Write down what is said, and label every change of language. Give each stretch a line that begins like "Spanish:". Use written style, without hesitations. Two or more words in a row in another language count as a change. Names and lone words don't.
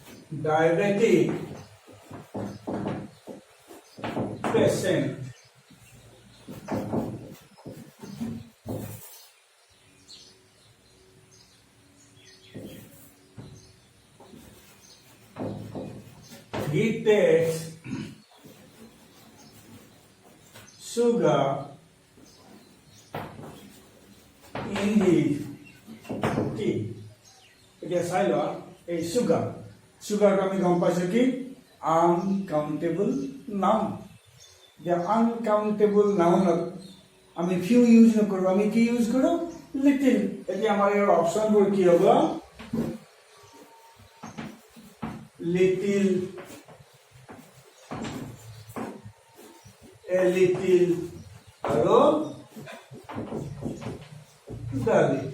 English: diabetic patient he takes sugar in his tea.
Assamese: এতিয়া চাই লোৱা এই সুগাৰ আমি গম পাইছো কি
English: uncountable noun.
Assamese: এতিয়া
English: uncountable nounত
Assamese: আমি
English: few use
Assamese: নকৰো, আমি কি ইউজ কৰো? লিটিল। এতিয়া আমাৰ ইয়াৰ অপশ্যনবোৰ কি হ'ব?
English: little, a little
Assamese: আৰু
English: the little.